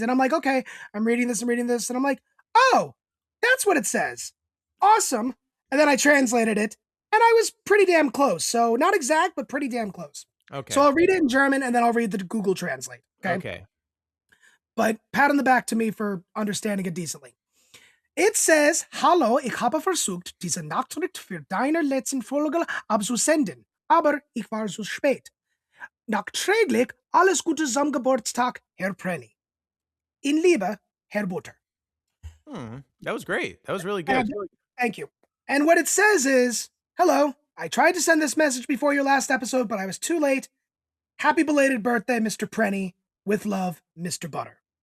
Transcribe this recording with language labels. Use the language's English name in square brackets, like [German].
[English] And I'm like, okay, I'm reading this. And I'm like, oh, that's what it says. Awesome. And then I translated it, and I was pretty damn close. So not exact, but pretty damn close. Okay. So I'll read it in German, and then I'll read the Google Translate. Okay. But pat on the back to me for understanding it decently. It says, [German] Hallo, ich habe versucht, diese Nachricht für deine letzten Folge abzusenden, aber ich war zu spät. Nachträglich alles Gute zum Geburtstag, Herr Prenny. In Liebe, Herr Butter. [English] That was great. That was really good. Thank you. And what it says is, hello, I tried to send this message before your last episode, but I was too late. Happy belated birthday, Mr. Prenny. With love, Mr. Butter.